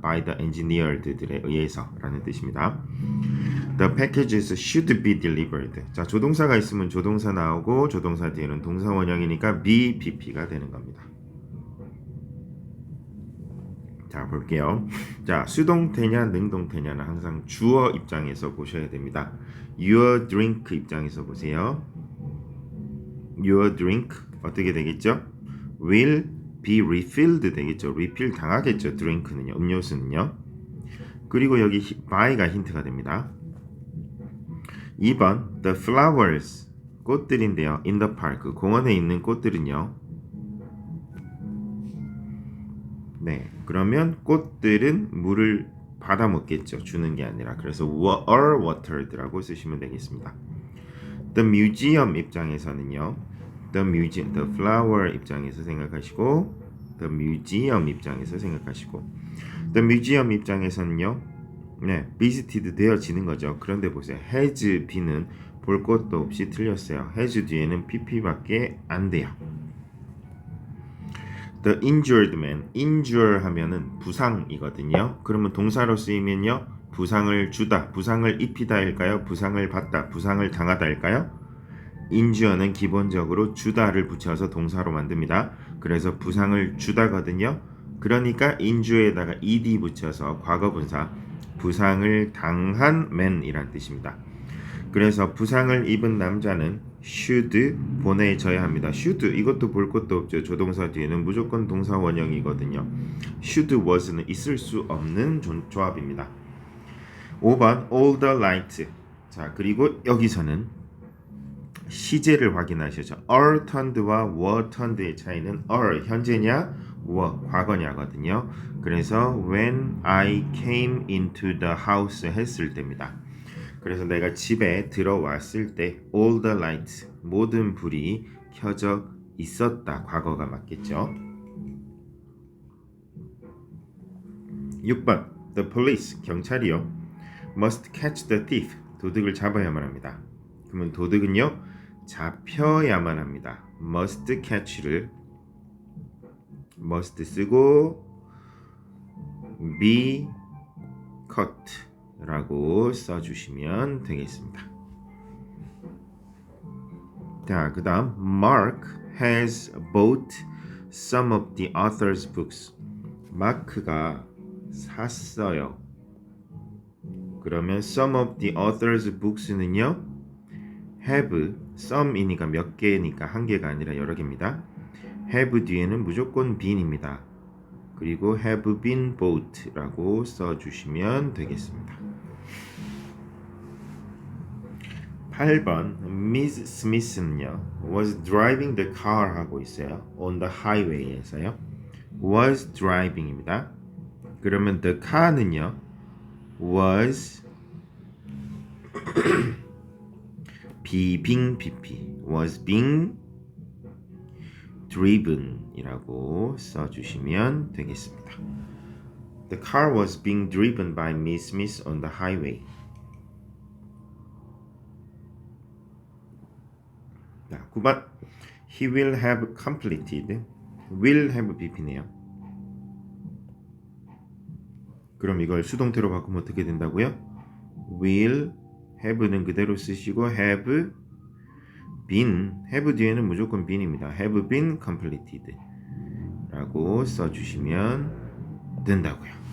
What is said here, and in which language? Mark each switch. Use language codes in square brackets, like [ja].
[en] by the engineers [ko] 들에 의해서 라는 뜻입니다. [en] The packages should be delivered. [ko] 자, 조동사가 있으면 조동사 나오고 조동사 뒤에는 동사 원형이니까 be pp가 되는 겁니다. 자, 볼게요. 자, 수동태냐 능동태냐는 항상 주어 입장에서 보셔야 됩니다. Your drink 입장에서 보세요. Your drink 어떻게 되겠죠? [en] Will be refilled [ko] 되겠죠. refill 당하겠죠. drink는요. 음료수는요. 그리고 여기 by가 힌트가 됩니다. 2번 The flowers 꽃들인데요. In the park 공원에 있는 꽃들은요. 네, 그러면 꽃들은 물을 받아 먹겠죠. 주는 게 아니라. 그래서 are watered라고 쓰시면 되겠습니다. The museum 입장에서는요. the flower 입장에서 생각하시고 the museum 입장에서 생각하시고 the museum 입장에서는요. 네, visited 되어지는 거죠. 그런데 보세요. has be는 볼 것도 없이 틀렸어요. has 뒤에는 pp밖에 안 돼요. The injured man, injure 하면은 부상이거든요. 그러면 동사로 쓰이면요. 부상을 주다, 부상을 입히다일까요? 부상을 받다, 부상을 당하다일까요? injure는 기본적으로 주다를 붙여서 동사로 만듭니다. 그래서 부상을 주다거든요. 그러니까 injure에다가 ed 붙여서 과거분사, 부상을 당한 man이란 뜻입니다. 그래서 부상을 입은 남자는 should 보내져야 합니다. should 이것도 볼 것도 없죠. 조동사 뒤에는 무조건 동사 원형이거든요. should was는 있을 수 없는 조합입니다. 5번 all the light. 자, 그리고 여기서는 시제를 확인하셔죠. are turned와 were turned의 차이는 are 현재냐 were 과거냐거든요. 그래서 when I came into the house 했을 때입니다. 그래서 내가 집에 들어왔을 때 [en] all the lights [ko] 모든 불이 켜져 있었다. 과거가 맞겠죠. [en] 6번 the police [ko] 경찰이요 [en] must catch the thief [ko] 도둑을 잡아야만 합니다. 그러면 도둑은요 잡혀야만 합니다. must catch를 must 쓰고 [en] be caught [ko] 라고 써주시면 되겠습니다. 자, 그 다음 [en] Mark has bought some of the author's books. [ko] 마크가 샀어요. 그러면 [en] some of the author's books [ko] 는요 have, some이니까 몇 개니까 한 개가 아니라 여러 개입니다. have 뒤에는 무조건 been입니다. 그리고 [en] have been bought [ko] 라고 써주시면 되겠습니다. 8번 Miss Smith는요 [en] was driving the car [ko] 하고 있어요. on the highway에서요. was driving입니다. 그러면 the car는요 [en] was being was being driven [ko] 이라고 써주시면 되겠습니다. [en] The car was being driven by Miss Smith on the highway. [ko] 자, 9번 [en] He will have completed will have BP네요. [ko] 그럼 이걸 수동태로 바꾸면 어떻게 된다고요? will have는 그대로 쓰시고 [en] have been, [ko] have 뒤에는 무조건 been입니다. have been completed 라고 써주시면 된다고요.